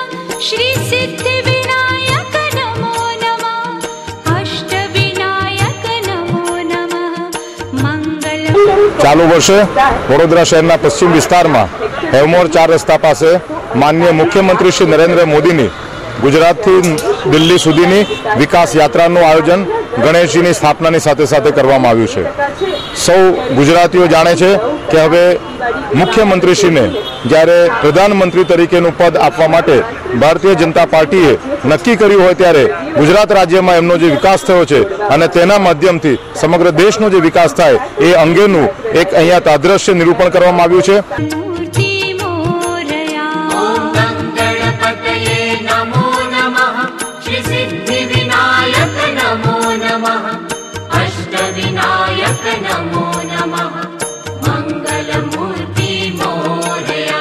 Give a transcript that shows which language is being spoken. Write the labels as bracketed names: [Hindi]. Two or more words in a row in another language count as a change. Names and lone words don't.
[Sanskrit] श्री सिद्धिविनायक नमो नमः। अष्टविनायक नमो नमः। [Marathi] मंगलम [Gujarati] ચાલુ વર્ષે વડોદરા શહેરના પશ્ચિમ વિસ્તારમાં હેવમોર 4 રસ્તા પાસે માનનીય મુખ્યમંત્રી શ્રી નરેન્દ્ર મોદીની ગુજરાતથી દિલ્હી સુધીની વિકાસ યાત્રાનું આયોજન ગણેશજીની સ્થાપનાની સાથે સાથે કરવામાં આવ્યું છે। સૌ ગુજરાતીઓ જાણે છે કે હવે મુખ્યમંત્રીશ્રીને જ્યારે પ્રધાનમંત્રી તરીકેનું પદ આપવા માટે ભારતીય જનતા પાર્ટીએ નક્કી કર્યું હોય ત્યારે ગુજરાત રાજ્યમાં એમનો જે વિકાસ થયો છે અને તેના માધ્યમથી સમગ્ર દેશનો જે વિકાસ થાય એ અંગેનું એક અહીંયા તાદ્રશ્ય નિરૂપણ કરવામાં આવ્યું છે। [Marathi] मूर्ति मोरया। [Sanskrit] ॐ गं गणपतये नमो नमः। श्री सिद्धिविनायक नमो नमः। अष्टविनायक नमो नमः। [Marathi] मंगलमूर्ति मोरया।